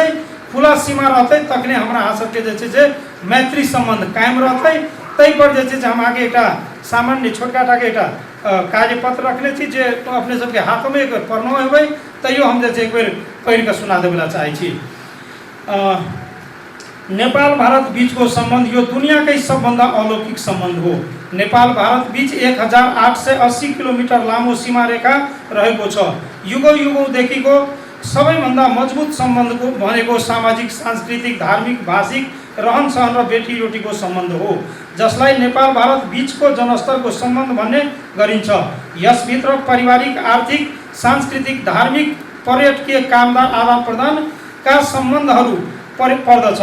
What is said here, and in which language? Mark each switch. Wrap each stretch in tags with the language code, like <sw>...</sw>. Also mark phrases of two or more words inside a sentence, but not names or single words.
<mai>खुला सीमा रहते तखने हमरा अहाँ सबके जे छै मैत्री संबंध कायम रहते। तै पर जे छै हम आगे एकटा सामान्य छोटका टा के एकटा कार्यपत्र रखने छी जे अपने सबके हाथ में एक पढ़नो हेबै तैयो हम जे छै एक बेर पढ़ि के सुना देबला चाहे छी।</mai> <ne>नेपाल भारत बीच को संबंध यो दुनिया के सबभन्दा अलौकिक संबंध हो। नेपाल भारत बीच 1880 किलोमीटर लामो सीमा रेखा रहेको छ। युगौं युगौंदेखिको सबैभन्दा मजबूत संबंध को भनेको सामाजिक सांस्कृतिक धार्मिक भाषिक रहन सहन र बेटी रोटीको सम्बन्ध हो, जसलाई नेपाल भारत बीचको जनस्तरको सम्बन्ध भन्ने गरिन्छ। यसभित्र पारिवारिक आर्थिक सांस्कृतिक धार्मिक पर्यटकीय कामदार आदान प्रदानका सम्बन्धहरू पर्दछ।</ne>